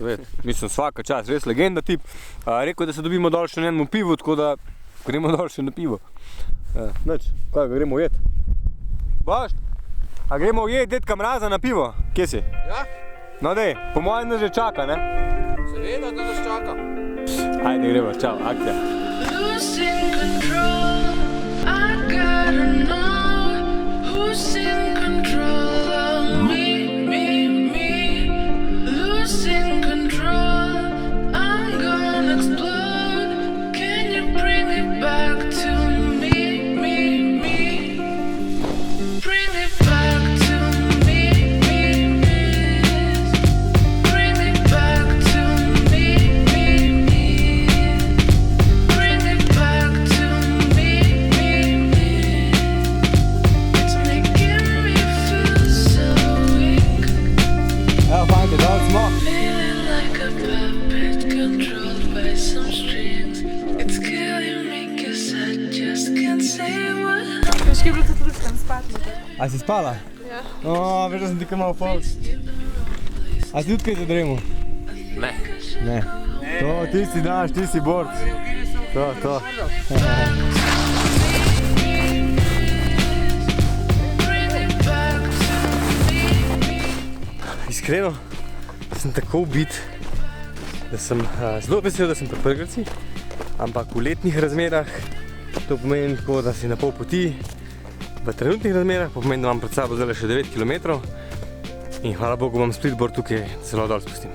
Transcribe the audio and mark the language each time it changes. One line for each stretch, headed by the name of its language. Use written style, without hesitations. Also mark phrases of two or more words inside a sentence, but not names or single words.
Slovenian: Mislim, svaka čas, res legenda tip. Rekel, da se dobimo dol še na enemu pivu, tako da gremo dol še na pivo. Nič, kaj, gremo jet? Boš? A gremo jet dedka Mraza na pivo? Kje si? Ja, No dej, po mojem nas že čaka, ne? seveda, da nas čaka. Ajde, gremo, čau, akcija.
English: Losing control, I gotta know who's in control of me. Losing control, I'm gonna explode. Can you bring it back to me? Bring it back to me. Bring it back to me. Bring it back to me. It's making me feel so weak.
Slovenian: Evo, fajte, dol smo.
English: Feeling like a puppet controlled by some strings. It's killing me 'cause I just can't say what.
Slovenian: Težko je bilo tudi tam spati. A si spala? Ja. Veš, da sem ti kar malo fals. A si tudi kaj zadremal? Ne. Ne. To, ti si daš, ti si borc. To.
English: Bring it back to me.
Slovenian: Iskreno, sem tako ubit, da sem zelo vesel, da sem pri Prgrcih, ampak v letnih razmerah to pomeni tako, da si na pol poti. V trenutnih razmerah pa pomeni, da imam pred sabo zdaj še 9 km in hvala Bogu imam splitboard tukaj, zelo dol spustim.